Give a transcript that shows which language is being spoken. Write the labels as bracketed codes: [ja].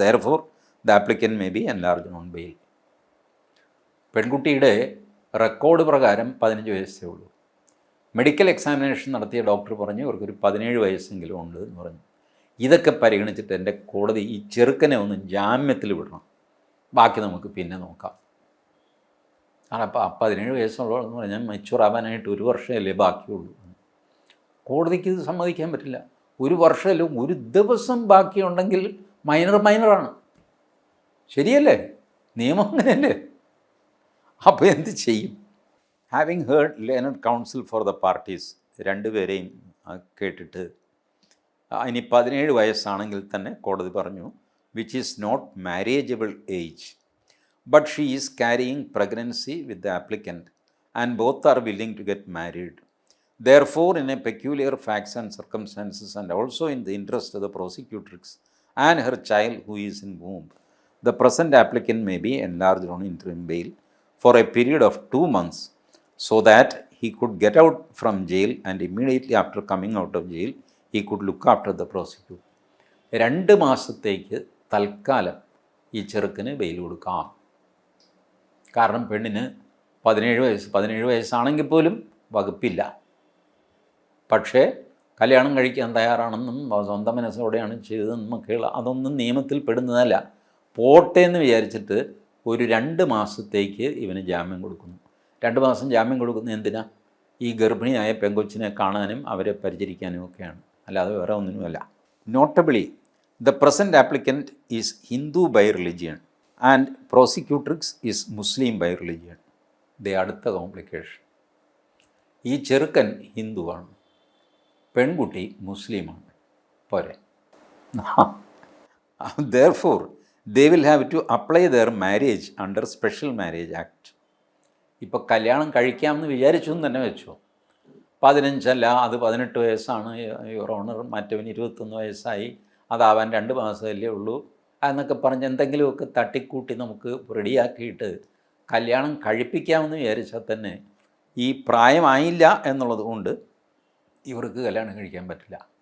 [en] Therefore, the applicant may be enlarged on bail. [ml] പെൺകുട്ടിയുടെ record പ്രകാരം 15 വയസ്സേ ഉള്ളൂ. മെഡിക്കൽ എക്സാമിനേഷൻ നടത്തിയ ഡോക്ടർ പറഞ്ഞു ഇവർക്കൊരു 17 വയസ്സെങ്കിലും ഉണ്ട് എന്ന് പറഞ്ഞു. ഇതൊക്കെ പരിഗണിച്ചിട്ട് എൻ്റെ കോടതി ഈ ചെറുക്കനെ ഒന്ന് ജാമ്യത്തിൽ വിടണം, ബാക്കി നമുക്ക് പിന്നെ നോക്കാം. അപ്പോൾ 17 വയസ്സുള്ളതെന്ന് പറഞ്ഞാൽ മെച്യൂർ ആവാനായിട്ട് 1 വർഷമല്ലേ ബാക്കിയുള്ളൂ. കോടതിക്ക് ഇത് സമ്മതിക്കാൻ പറ്റില്ല. 1 വർഷമല്ല, 1 ദിവസം ബാക്കിയുണ്ടെങ്കിൽ മൈനറാണ്. ശരിയല്ലേ? നിയമം അങ്ങനെയല്ലേ? അപ്പോൾ എന്ത് ചെയ്യും? [en] having heard learned counsel for the parties, [ml] 2 പേരെയും കേട്ടിട്ട് ഇനി 17 വയസ്സാണെങ്കിൽ തന്നെ കോടതി പറഞ്ഞു [en] Which is not marriageable age, but she is carrying pregnancy with the applicant and both are willing to get married. Therefore, in a peculiar facts and circumstances and also in the interest of the prosecutrix and her child who is in womb, the present applicant may be enlarged on interim bail for a period of 2 months so that he could get out from jail and immediately after coming out of jail, he could look after the prosecutor. [ml] 2 മാസത്തേക്ക് തൽക്കാലം ഈ ചെറുക്കന് bail കൊടുക്കാം. കാരണം പെണ്ണിന് 17 വയസ്സാണെങ്കിൽ പോലും വകുപ്പില്ല. പക്ഷേ കല്യാണം കഴിക്കാൻ തയ്യാറാണെന്നും സ്വന്തം മനസ്സോടെയാണ് ചെയ്തതെന്നും ഒക്കെയുള്ള അതൊന്നും നിയമത്തിൽ പെടുന്നതല്ല. പോട്ടെ എന്ന് വിചാരിച്ചിട്ട് ഒരു 2 മാസത്തേക്ക് ഇവന് ജാമ്യം കൊടുക്കുന്നു. 2 മാസം ജാമ്യം കൊടുക്കുന്നത് എന്തിനാ? ഈ ഗർഭിണിയായ പെങ്കൊച്ചിനെ കാണാനും അവരെ പരിചരിക്കാനും ഒക്കെയാണ്, അല്ലാതെ വേറെ ഒന്നിനുമല്ല. [en] Notably, the present applicant is Hindu by religion and prosecutrix is Muslim by religion. [ml] ഇത് അടുത്ത കോംപ്ലിക്കേഷൻ. ഈ ചെറുക്കൻ ഹിന്ദുവാണ്, പെൺകുട്ടി മുസ്ലിമാണ്. പോരെ? [en] Therefore, they will have to apply their marriage under Special Marriage Act. [ml] ഇപ്പോൾ കല്യാണം കഴിക്കാമെന്ന് വിചാരിച്ചു എന്ന് തന്നെ വെച്ചോ. 15 അല്ല, അത് 18 വയസ്സാണ് യുവർ ഓണർ, മറ്റവൻ 21 വയസ്സായി, അതാവാൻ 2 മാസമല്ലേ ഉള്ളൂ എന്നൊക്കെ പറഞ്ഞ് എന്തെങ്കിലുമൊക്കെ തട്ടിക്കൂട്ടി നമുക്ക് റെഡിയാക്കിയിട്ട് കല്യാണം കഴിപ്പിക്കാമെന്ന് വിചാരിച്ചാൽ തന്നെ ഈ പ്രായമായില്ല എന്നുള്ളത് കൊണ്ട് ഇവർക്ക് കല്യാണം കഴിക്കാൻ പറ്റില്ല.